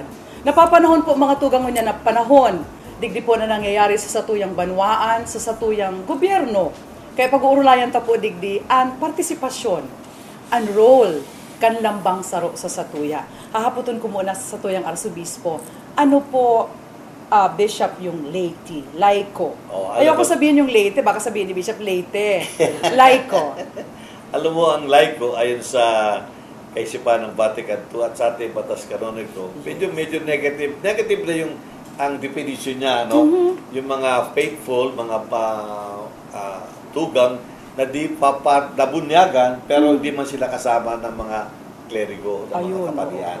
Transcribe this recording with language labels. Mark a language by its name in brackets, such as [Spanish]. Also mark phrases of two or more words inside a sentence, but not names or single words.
[Bikol] Napapanahon po mga tugang niya na panahon, digdi po na nangyayari sa satuyang banwaan, sa satuyang gobyerno. Kaya pag-uurlayan ta po digdi ang partisipasyon, ang role, kan lambang saro sa satuya. Hahaputon ko muna sa satuyang arsobispo. Ano po, Bishop, [Filipino] yung Laity, laiko? Ayoko sabihin yung Laity, baka sabihin ni Bishop Laity. Laiko. Alam mo, ang laiko, ayon sa kaisipan ng Vatican II at sa ating batas kanoniko, medyo negative. Negative na yung ang definition niya, no? Yung mga faithful, mga tugang na di nabunyagan pero hindi man sila kasama ng mga kleriko, ng mga kaparian.